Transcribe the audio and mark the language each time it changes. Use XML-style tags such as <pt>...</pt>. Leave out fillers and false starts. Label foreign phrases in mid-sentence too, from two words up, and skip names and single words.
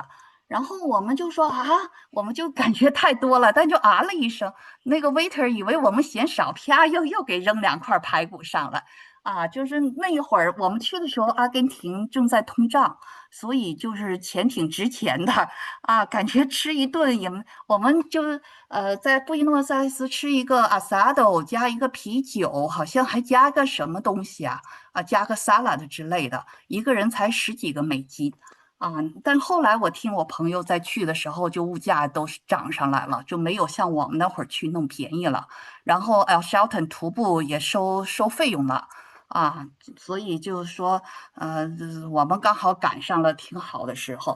<zh>然後我們就說我們就感覺太多了，但就了一聲，那個 waiter 以為我們嫌少，啪又給扔2塊排骨上了就是那一会兒我們去的時候，阿根廷正在通脹，所以就是钱挺值錢的感觉吃一頓也，我们就在布宜诺斯艾利斯吃一個 asado 加一個啤酒，好像還加個什麼東西加個 salad 之類的，一個人才10幾個美金。但後來我聽我朋友在去的時候，就物價都是漲上來了，就没有像我们那會兒去弄便宜了。然後Shelton 徒步也收費用了所以就是說，我們剛好趕上了挺好的時候。</zh>